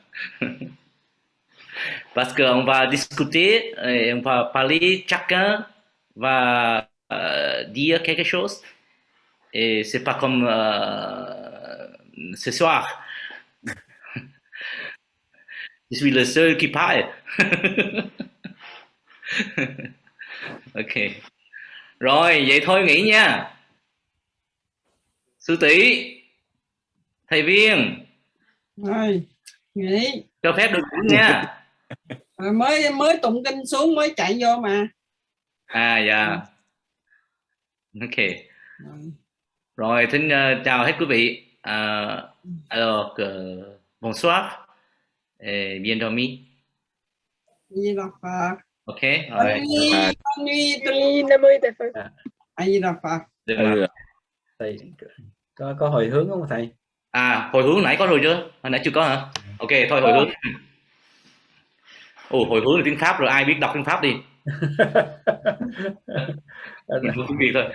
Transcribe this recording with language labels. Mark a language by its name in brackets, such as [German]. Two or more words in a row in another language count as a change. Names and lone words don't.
[French] Parce qu'on va discuter, et on va parler, chacun va dire quelque chose. Et c'est pas comme ce soir. Je suis le seul qui parle. Ok. [Vietnamese] Rồi, vậy thôi nghỉ nha. Sư tỷ, thầy Viên, Rồi, nghỉ. cho phép được nghỉ nha. Mới tụng kinh xuống mới chạy vô mà. À dạ. Ok. Rồi, xin chào hết quý vị. [French] Alors, bonsoir. Bien dormi. [Vietnamese] Di Đà Phật. Ok. [French] Bonne [Vietnamese] Rồi. [French] nuit, bonne nuit. [Vietnamese] Nam mô Tây Phật. A Di Đà Phật. Thầy có hồi hướng không thầy? À, hồi hướng nãy có rồi chưa? Hồi nãy chưa có hả? Ok, thôi hồi hướng. Ồ, hồi hướng là tiếng Pháp rồi, ai biết đọc tiếng Pháp đi. Tiếng Việt thôi.